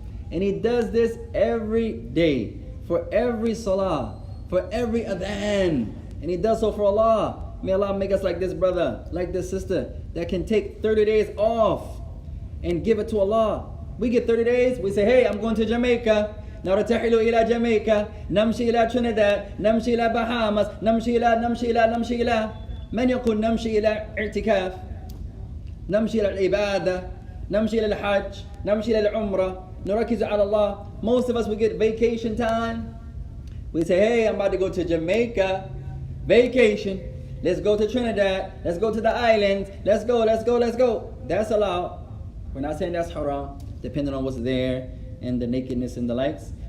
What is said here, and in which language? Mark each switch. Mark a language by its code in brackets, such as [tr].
[en] And he does this every day, for every salah, for every adhan. And he does so for Allah. May Allah make us like this brother, like this sister, that can take 30 days off and give it to Allah. We get 30 days, we say, hey, I'm going to Jamaica. [ar] نرتحل إلى جامايكا نمشي إلى ترينيداد نمشي إلى بهامس نمشي إلى من يقول نمشي إلى اعتكاف نمشي إلى العبادة نمشي إلى الحج نمشي إلى العمرة نركز على الله. [en] Most of us, we get vacation time. We say, hey, I'm about to go to Jamaica. Vacation. Let's go to Trinidad. Let's go to the islands. Let's go. That's allowed. We're not saying that's haram, depending on what's there and the nakedness and the likes.